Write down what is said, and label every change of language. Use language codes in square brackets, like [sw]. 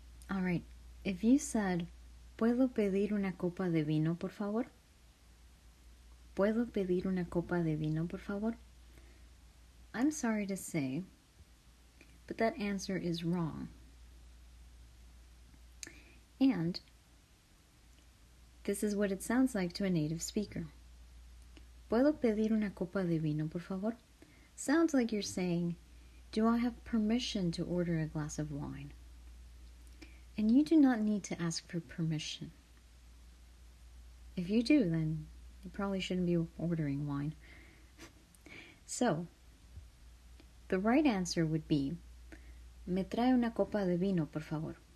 [en] All right, if you said, [es] ¿Puedo pedir una copa de vino, por favor? ¿Puedo pedir una copa de vino, por favor? [en] I'm sorry to say, but that answer is wrong. And this is what it sounds like to a native speaker. [es] ¿Puedo pedir una copa de vino, por favor? [en] Sounds like you're saying, do I have permission to order a glass of wine? And you do not need to ask for permission. If you do, then you probably shouldn't be ordering wine. So, the right answer would be, [es] me trae una copa de vino, por favor.